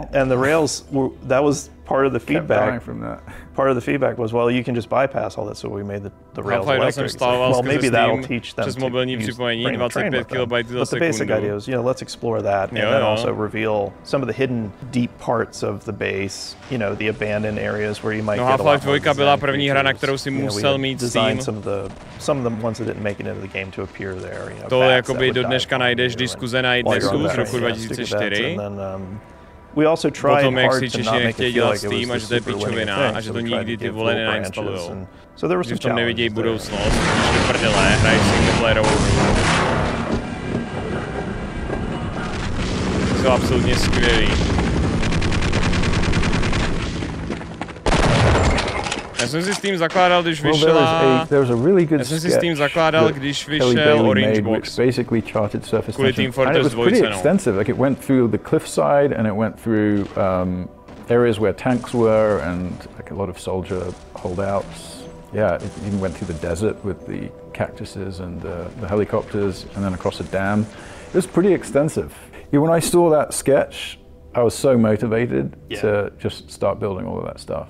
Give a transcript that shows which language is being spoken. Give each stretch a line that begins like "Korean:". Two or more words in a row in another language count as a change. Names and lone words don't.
English: and the rails were, that was part of the feedback was, well, you can just bypass all that, so we made the rails electric. Well, maybe that'll teach them to bring the train with them. But the basic idea is, let's explore that, and then also reveal some of the hidden deep parts of the base, the abandoned areas where you might get a lot more
Czech: Half-Life 2 byla první hra, na kterou si musel mít Steam.
English: Some of the ones that didn't make it into the game to appear there.
Czech: To jakoby do dneška najdeš diskuze na iDnesu z roku 2004.
English: We also tried
Czech: potom, jak hard si to Češi
English: not make
Czech: nechtějí
English: it feel
Czech: dělat
English: like it was
Czech: Steam a
English: the
Czech: že to je
English: super linear
Czech: pičovina
English: thing,
Czech: a že
English: so
Czech: to
English: we tried
Czech: nikdy
English: to
Czech: ty
English: give
Czech: vole
English: full
Czech: nainstalujou.
English: branches. So there was
Czech: Že
English: some
Czech: v tom nevidějí
English: challenges there.
Czech: budoucnost, když do prdele, hraješ singleplayerovou hru. Jsou absolutně skvělý. Já jsem si s tím zakládal, když vyšla... Já jsem si s tím zakládal, když vyšel Orange Box. Kvůli Team Fortress 2,
English: pretty extensive. Like it went through the cliffside and it went through areas where tanks were and like a lot of soldier holdouts. Yeah, it even went through the desert with the cactuses and the helicopters and then across a dam. It was pretty extensive. When I saw that sketch, I was so motivated to just start building all of that stuff.